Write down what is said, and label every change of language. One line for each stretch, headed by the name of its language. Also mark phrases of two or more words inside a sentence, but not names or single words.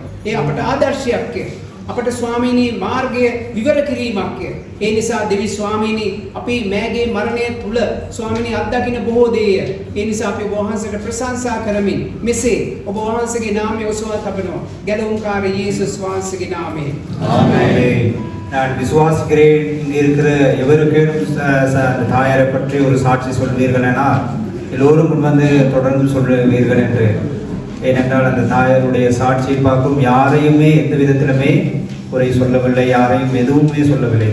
Sinhala: ඒ අපට ආදර්ශයක් අපට ස්වාමීනි මාර්ගය විවර කිරීමක්. ඒ නිසා දෙවි ස්වාමීනි අපි මෑගේ මරණය තුල ස්වාමීනි අත්දකින්න බොහෝ දේය. ඒ නිසා අපි ඔබ වහන්සේට ප්‍රශංසා කරමින් මෙසේ ඔබ වහන්සේගේ නාමය ඔසවා තබනවා. ගැලවුම්කාර යේසුස් වහන්සේගේ නාමයෙන්.
Tamil: ஆமென். நான் விசுவாசிக்கிறேன். இங்கே இருக்கிற எவருக்கேனும் தாயாரை பற்றி ஒரு சாட்சி சொல்வீர்கள் என எல்லோரும் முன்வந்து தொடர்ந்து சொல்வீர்கள் என்று. ஏனென்றால் அந்த தாயாருடைய சாட்சியை பார்க்கும் யாரையுமே எந்த விதத்திலுமே குறை சொல்லவில்லை, யாரையும் எதுவுமே சொல்லவில்லை.